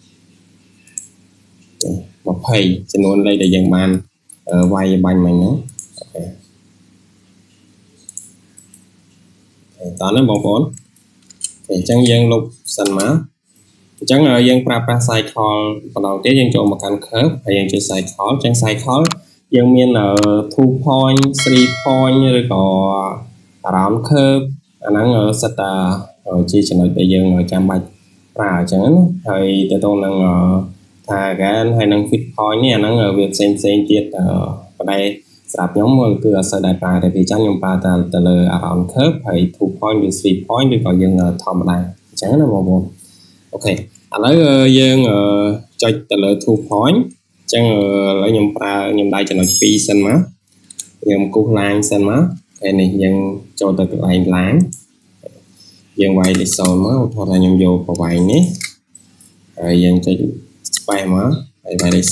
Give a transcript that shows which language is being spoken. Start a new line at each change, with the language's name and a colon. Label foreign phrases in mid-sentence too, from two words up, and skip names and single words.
Khmer: 20ចំនួនលេខដែលយើងបានវាយបាញ់មិញហ្នឹងអូខេតោះណាបងប្អូនអញ្ចឹងយើងលុបសិនមកអញ្ចឹងយើងប្រើប្រាស់ cycle ម្ដងទៀតយើងចូលមកកាន់ curve ហើយយើងចុច cycle អញ្ចឹង cycle យើងមាន
English: 2 point 3 point
Khmer: ឬក៏
English: around curve
Khmer: អាហ្នឹងសិតតាជាចំណុចដែលយើង ចាំបាច់ប្រើអញ្ចឹងណាហើយទៅទៅនឹងថា again ហើយនឹង
English: fit point
Khmer: នេះអាហ្នឹងវាផ្សេងទៀតប៉ុន្តែស្រាប់ខ្ញុំគឺអត់សូវដែរប្រើតែពីចឹងខ្ញុំប្រើតែទៅលើ
English: around curve
Khmer: ហើយ2 point ឬ3 point ឬក៏យើងធ ម្មតាអញ្ចឹងណាបងប្អូនអូខេឥឡូវយើងចុចទៅលើ2 point អញ្ចឹងឥឡូវខ្ញុំដៃចំណុច2សិនមកខ្ញុំគូសឡាញសិនមកហើយនេះ យើងចូលទៅកន្លែងឡាញយើងវាយលេខ0មកឧទាហរណ៍ថាខ្ញុំយកប្រវែងនេះហើយយើងចុច space មកហើយវាយលេខ